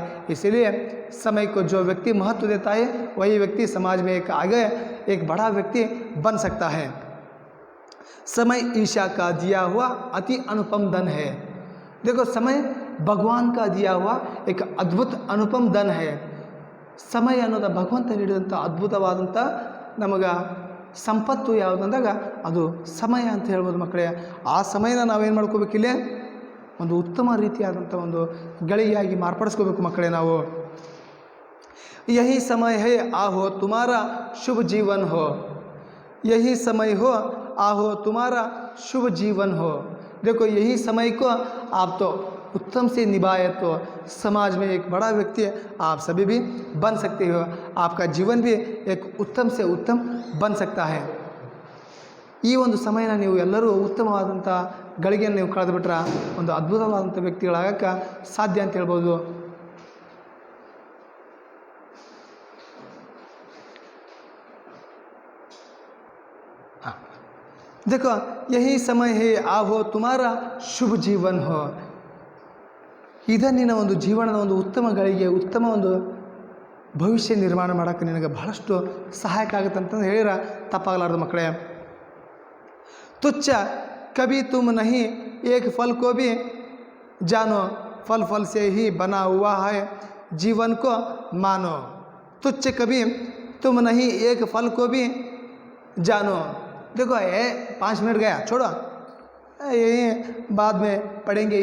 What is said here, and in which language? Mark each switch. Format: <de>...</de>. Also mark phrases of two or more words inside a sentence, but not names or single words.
<hi>इसलिए समय को जो व्यक्ति महत्व देता है वही व्यक्ति समाज में आगे एक बड़ा व्यक्ति बन सकता है। समय ईशा का दिया हुआ अति अनुपम धन है। देखो, समय भगवान का दिया हुआ एक अद्भुत अनुपम धन है।</hi> <kn>ಸಮಯ ಅನ್ನೋದು ಭಗವಂತ ನೀಡಿದಂಥ ಅದ್ಭುತವಾದಂಥ ನಮಗೆ ಸಂಪತ್ತು ಯಾವುದು ಅಂದಾಗ ಅದು ಸಮಯ ಅಂತ ಹೇಳ್ಬೋದು ಮಕ್ಕಳೇ. ಆ ಸಮಯನ ನಾವೇನು ಮಾಡ್ಕೋಬೇಕಿಲ್ಲೇ ಒಂದು ಉತ್ತಮ ರೀತಿಯಾದಂಥ ಒಂದು ಗಳಿಗೆಯಾಗಿ ಮಾರ್ಪಡಿಸ್ಕೋಬೇಕು ಮಕ್ಕಳೇ ನಾವು.</kn> <hi>यही समय है आहो तुम्हारा शुभ जीवन हो, यही समय हो आहो तुम्हारा शुभ जीवन हो. देखो यही समय को आप तो उत्तम से निभाए तो समाज में एक बड़ा व्यक्ति आप सभी भी बन सकते हो. आपका जीवन भी एक उत्तम से उत्तम बन सकता है.</hi> <kn>ಈ ಒಂದು ಸಮಯನ ನೀವು ಎಲ್ಲರೂ ಉತ್ತಮವಾದಂಥ ಗಳಿಗೆಯನ್ನು ನೀವು ಕಳೆದುಬಿಟ್ರೆ ಒಂದು ಅದ್ಭುತವಾದಂಥ ವ್ಯಕ್ತಿಗಳಾಗಕ್ಕೆ ಸಾಧ್ಯ ಅಂತ ಹೇಳ್ಬೋದು.</kn> <hi>देखो यही समय है आहो तुम्हारा शुभ जीवन हो.</hi> <kn>ಇದನ್ನಿನ ಒಂದು ಜೀವನದ ಒಂದು ಉತ್ತಮ ಗಳಿಗೆ ಉತ್ತಮ ಒಂದು ಭವಿಷ್ಯ ನಿರ್ಮಾಣ ಮಾಡೋಕ್ಕೆ ನಿನಗೆ ಬಹಳಷ್ಟು ಸಹಾಯಕ ಆಗುತ್ತೆ ಅಂತಂದು ಹೇಳಿರ ತಪ್ಪಾಗಲಾರ್ದು ಮಕ್ಕಳೇ.</kn> <hi>ತುಚ್ಛ ಕभी तुम नहीं एक फल को भी जानो, फल फल से ही बना हुआ है जीवन को मानो. तुच्छ कभी तुम नहीं एक फल को भी जानो. देखो 5 मिनट गया छोड़ो, ये बाद में पढ़ेंगे.</hi>